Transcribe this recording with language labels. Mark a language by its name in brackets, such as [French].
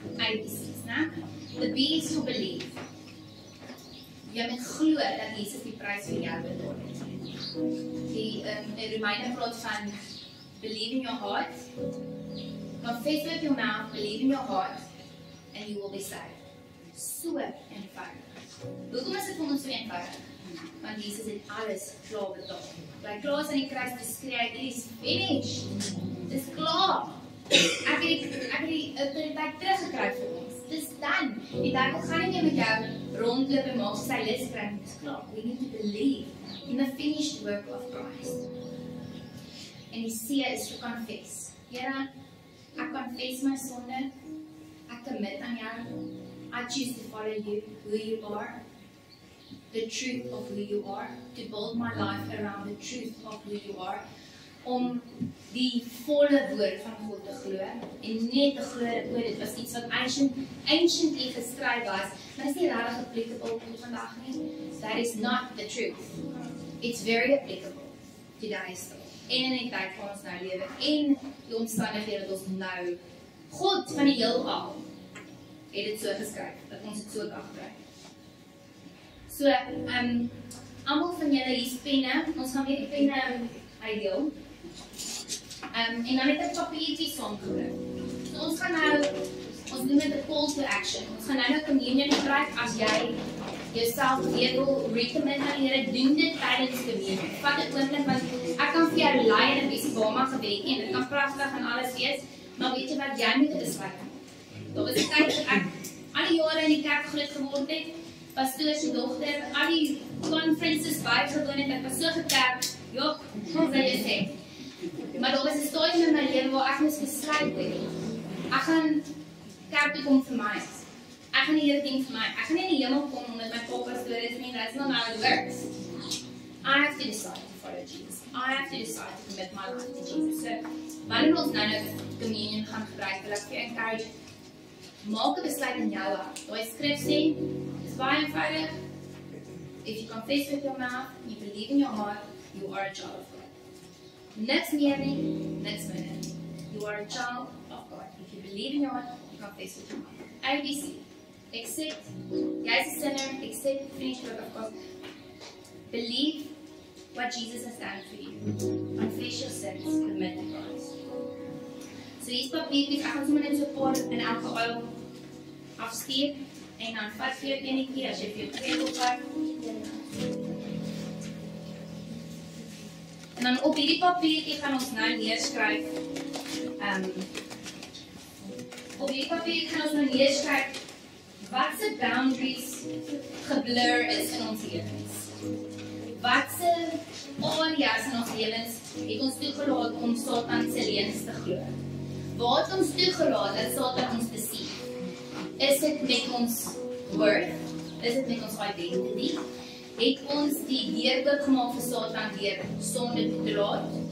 [English] ABC's, né? The B is to believe. [Afrikaans] Jy moet glo dat Jesus die prys vir jou betaal het. Die Romeine praat van [English] believe in your heart, confess with your mouth, believe in your heart, and you will be saved. [Afrikaans] So eenvoudig. Hoekom is dit vir ons so eenvoudig? Want Jesus het alles klaar betaal. By klaar aan die kruis beskree, [English] it is finished. [Afrikaans] Dis klaar. Ek het die autoriteit teruggekry vir ons. Dis done. Die duiwel gaan nie meer met jou rondloop en maak sy lus kry. Dis klaar. [English] We need to believe in the finished work of Christ. [Afrikaans] En die C is [English] to confess. [Afrikaans] Here, ek confess my sonde. Ek commit aan jou. [English] I choose to follow you, who you are, the truth of who you are, to build my life around the truth of who you are, [Afrikaans] om die volle woord van God te glo, en net te glo dat dit was iets wat anciently geskryf was, maar is nie regtig applicable tot vandag nie. [English] That is not the truth. It's very applicable today still. [Afrikaans] En in die tyd van ons nou lewe, en die omstandighede dat ons nou, God van die heelal, het dit so geskryf, dat ons het so afkry. So, almal van julle hier's penne, ons gaan weer die penne uitdeel. En dan het ek papiertjie saamgebring. So ons gaan nou, ons noem dit 'n call to action. Ons gaan nou communion gebruik as jy jouself weer wil recommend aan die Here, doen dit tydens communion. Vat 'n oomblik, want ek kan vir jou lei in 'n bietjie Bama gebed en dit kan pragtig en alles wees, maar weet jy wat, jy moet 'n besluit maak. Daar was 'n tyd dat ek al die jare in die kerk groot geword het, pastoor se dogter, al die conferences bygewoon het, ek was so gekerk, joh, wat wil jy sê? Maar daar was 'n stadium in my lewe waar ek moes besluit het. Ek gaan kerk toe kom vir my. Ek gaan die Here dien vir my. Ek gaan nie in die hemel kom omdat my pa pastoor is nie, [English] that's not how it works. I have to decide to follow Jesus. I have to decide to commit my life to Jesus. [Afrikaans] So, wanneer ons nou communion gaan gebruik, wil ek vir jou encourage, maak 'n besluit in jou hart. Daai skrif sê, dis baie eenvoudig. [English] If you confess with your mouth, you believe in your heart, you are a child of God. [Afrikaans] Niks meer nie, niks minder nie. [English] You are a child of God. If you believe in your heart, you confess with your mouth. ABC. Accept, jy's a sinner, accept the finished work of God. Believe what Jesus has done for you. Confess your sins, commit to Christ. [Afrikaans] So hier's papiertjies, ek gaan sommer net so 'n paar in elke aisle afsteek en dan vat vir jou enetjie as jy vir jou twee wil vat. En dan op hierdie papiertjie gaan ons nou neerskryf. Op hierdie papiertjie gaan ons nou neerskryf wat se boundaries geblur is in ons lewens. Wat se areas in ons lewens het ons toegelaat om Satan se leuns te glo? Waar het ons toegelaat dat Satan ons deceive? Is dit met ons worth? Is dit met ons identity? Het ons die deur oopgemaak vir Satan deur sonde toe te laat?